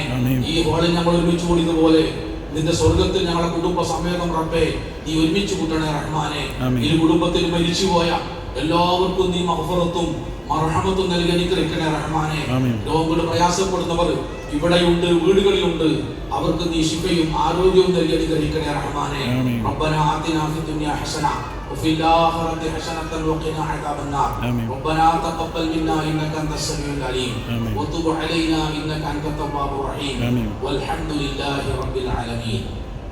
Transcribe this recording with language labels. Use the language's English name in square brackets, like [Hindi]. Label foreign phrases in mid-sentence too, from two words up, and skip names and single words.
[Malayalam] ഈ ഹോളിൽ ഞങ്ങൾ ഒരുമിച്ച് കൂടിയതുപോലെ നിന്റെ സ്വർഗത്തിൽ ഞങ്ങളുടെ കുടുംബ സമേതം റബ്ബേ നീ ഒരുമിച്ച് കൂട്ടണേ റഹ്മാനെ. ഈ കുടുംബത്തിൽ മരിച്ചുപോയ എല്ലാവർക്കും നീ മഗ്ഫിറത്തും മർഹമത്തും നൽകി അനുഗ്രഹിക്കണേ റഹ്മാനെ. രോഗം കൊണ്ട് പ്രയാസപ്പെടുന്നവർ ഇവിടെയുണ്ട്, വീടുകളിലുണ്ട്, അവർക്ക് നീ ശിഫയും ആരോഗ്യവും നൽകി അനുഗ്രഹിക്കണേ റഹ്മാനെ. [Arabic] ربنا آتنا في الدنيا حسنة وفي الآخرة حسنة وقنا عذاب النار. ربنا تقبل منا إنك أنت السميع العليم وتب علينا إنك أنت التواب الرحيم والحمد لله رب العالمين.